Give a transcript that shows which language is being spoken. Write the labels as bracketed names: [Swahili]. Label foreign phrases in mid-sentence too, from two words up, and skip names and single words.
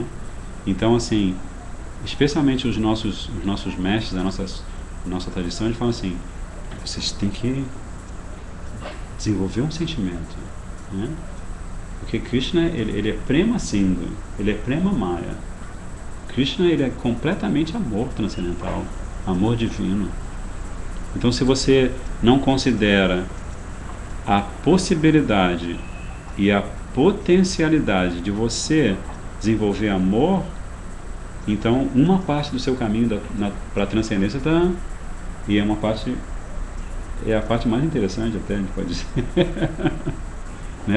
[Portuguese] Então, assim, especialmente os nossos mestres da nossa tradição, eles falam assim, vocês têm que desenvolver um sentimento, né? Porque Krishna, ele é [Sanskrit] प्रेम सिन्धु, [Portuguese] ele é [Sanskrit] प्रेम मय. [Portuguese] Krishna, ele é completamente amor transcendental, amor divino. Então, se você não considera a possibilidade e a potencialidade de você desenvolver amor, então uma parte do seu caminho para a transcendência está, e é uma parte, é a parte mais interessante até, a gente pode dizer, né?